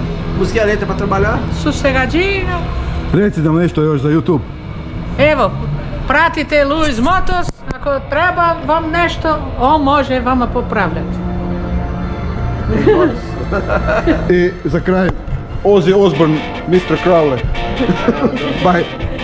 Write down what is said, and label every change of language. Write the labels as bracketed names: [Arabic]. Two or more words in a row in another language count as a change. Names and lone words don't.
[Portuguese] Música lenta pra trabalhar. Sossegadinho. [Croatian] Reci nam nešto još za YouTube. Evo, pratite Luis Motos. Ako treba vam nešto, on može vama popravljati. I za kraj Ozzy Osbourne, Mr. Crowley. Bye.